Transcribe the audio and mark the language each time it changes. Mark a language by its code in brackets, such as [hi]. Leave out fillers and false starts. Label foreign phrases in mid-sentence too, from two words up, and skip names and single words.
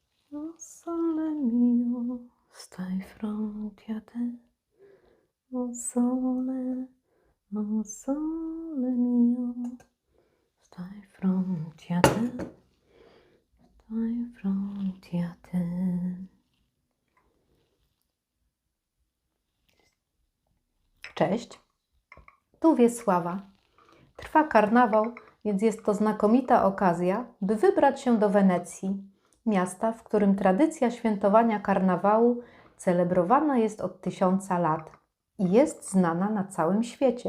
[it] O sole mio, stai fronte a te. O sole mio, stai fronte a te. Stai fronte a te. [pl] Cześć, tu Wiesława. Trwa karnawał, więc jest to znakomita okazja, by wybrać się do Wenecji, miasta, w którym tradycja świętowania karnawału celebrowana jest od 1000 lat i jest znana na całym świecie.